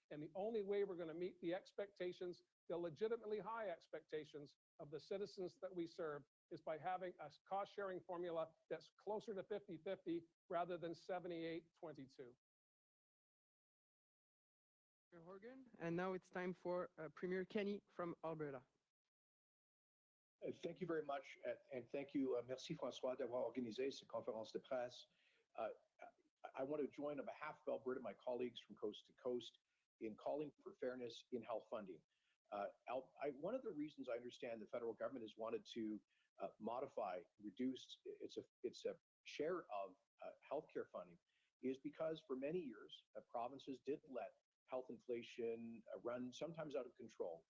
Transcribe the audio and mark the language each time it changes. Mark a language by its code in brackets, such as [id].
[en] And the only way we're going to meet the expectations, the legitimately high expectations of the citizens that we serve, is by having a cost-sharing formula that's closer to 50-50 rather than 78-22. Horgan, and now it's time for Premier Kenny from Alberta. Thank you very much, and thank you, [fr] merci François d'avoir organisé cette conférence de presse. [en] I want to join on behalf of Alberta, my colleagues from coast to coast, in calling for fairness in health funding. One of the reasons I understand the federal government has wanted to modify, reduce its share of healthcare funding is because for many years, provinces did let health inflation run sometimes out of control.